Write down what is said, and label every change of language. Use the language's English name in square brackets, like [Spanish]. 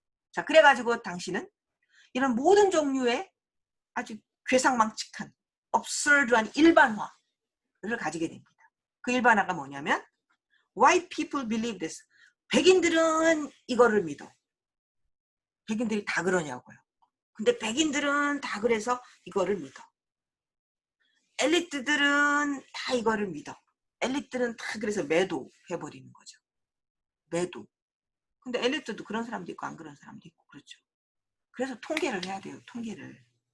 [Korean] 자, 그래가지고 당신은 이런 모든 종류의 아주 괴상망측한 absurd한 일반화를 가지게 됩니다. 그 일반화가 뭐냐면 [English] white people believe this. [Korean] 백인들은 이거를 믿어. 백인들이 다 그러냐고요. 근데 백인들은 다 그래서 이거를 믿어. 엘리트들은 다 이거를 믿어. 엘리트들은 다 그래서 매도해버리는 거죠. 매도. 근데 엘리트도 그런 사람도 있고 안 그런 사람도 있고 그렇죠. 그래서 통계를 해야 돼요. 통계를.